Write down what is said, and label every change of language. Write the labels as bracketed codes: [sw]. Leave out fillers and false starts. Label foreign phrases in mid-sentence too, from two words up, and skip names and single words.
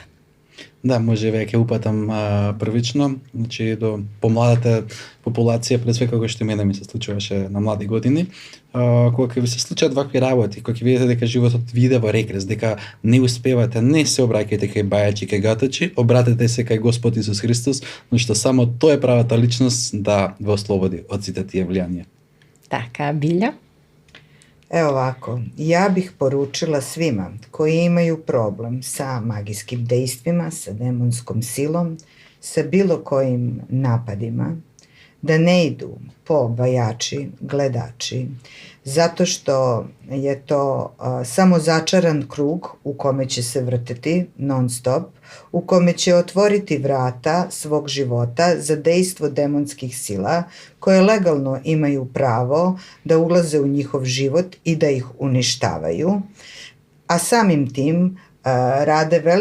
[mk] Да, може веќе упатам првично, значи до помладата популација, пред све како што мене ми се случуваше на млади години, кога ќе ви се случат вакви работи, кога ќе видите дека животот ви иде во регрес, дека не успевате, не се обраќајте кај бајачи, кај гатачи, обратете се кај Господ Исус Христос, но што само тој е правата личност да ве ослободи од сите тие влијанија. Така, Билја? [sr] Evo ovako, ja bih poručila svima koji imaju problem sa magijskim dejstvima, sa demonskom silom, sa bilo kojim napadima, da ne idu po bajači, gledači, zato što je to samo začaran krug u kome će se vrteti non stop, u kome će otvoriti vrata svog života za dejstvo demonskih sila koje legalno imaju pravo da ulaze u njihov život i da ih uništavaju, a samim tim rade